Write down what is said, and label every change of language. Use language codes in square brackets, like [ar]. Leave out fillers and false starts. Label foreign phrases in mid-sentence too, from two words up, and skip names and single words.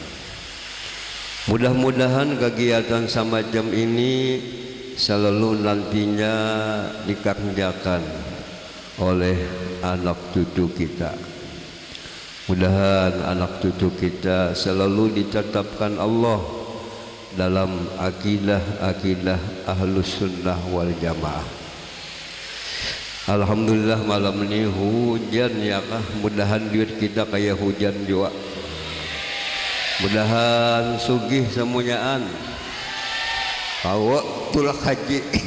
[id] Mudah-mudahan kegiatan semacam ini selalu nantinya dikerjakan oleh anak cucu kita. Mudahan anak cucu kita selalu ditetapkan Allah dalam akidah [ar] أهل السنة والجماعة. [id] Alhamdulillah malam ini hujan ya kah, mudahan duit kita kayak hujan juga. [bjn] Mudahan sugih semuanyaan. Kau tulak haji.